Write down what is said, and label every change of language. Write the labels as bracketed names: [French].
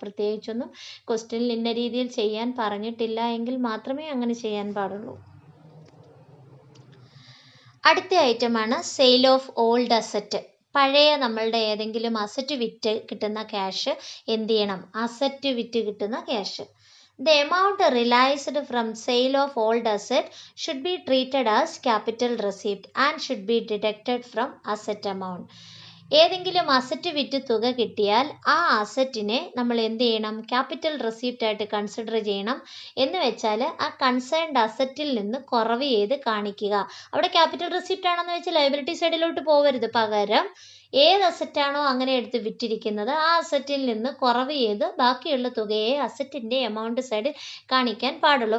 [Malayalam] പ്രത്യേകിച്ചൊന്നും ക്വസ്റ്റ്യനിൽ ഇന്ന രീതിയിൽ ചെയ്യാൻ പറഞ്ഞിട്ടില്ല എങ്കിൽ മാത്രമേ അങ്ങനെ ചെയ്യാൻ പാടുള്ളൂ. അടുത്ത ഐറ്റമാണ് [English] Sale of old asset. [Malayalam] പഴയ നമ്മളുടെ ഏതെങ്കിലും അസറ്റ് വിറ്റ് കിട്ടുന്ന ക്യാഷ് എന്ത് ചെയ്യണം, അസറ്റ് വിറ്റ് കിട്ടുന്ന cash. [English] The amount realized from sale of old asset should be treated as capital receipt and should be deducted from asset amount. [Malayalam] ഏതെങ്കിലും അസറ്റ് വിറ്റ് തുക കിട്ടിയാൽ ആ അസറ്റിനെ നമ്മൾ എന്ത് ചെയ്യണം, ക്യാപിറ്റൽ റെസിപ്റ്റ് ആയിട്ട് കൺസിഡർ ചെയ്യണം. എന്ന് വെച്ചാൽ ആ കൺസേൺഡ് അസറ്റിൽ നിന്ന് കുറവ് ചെയ്ത് കാണിക്കുക. അവിടെ ക്യാപിറ്റൽ റെസിപ്റ്റ് ആണെന്ന് വെച്ചാൽ ലയബിലിറ്റി സൈഡിലോട്ട് പോകരുത്, പകരം ഏത് അസറ്റാണോ അങ്ങനെ എടുത്ത് വിറ്റിരിക്കുന്നത് ആ അസറ്റിൽ നിന്ന് കുറവ് ചെയ്ത് ബാക്കിയുള്ള തുകയെ അസറ്റിൻ്റെ എമൗണ്ട് സൈഡിൽ കാണിക്കാൻ പാടുള്ളൂ.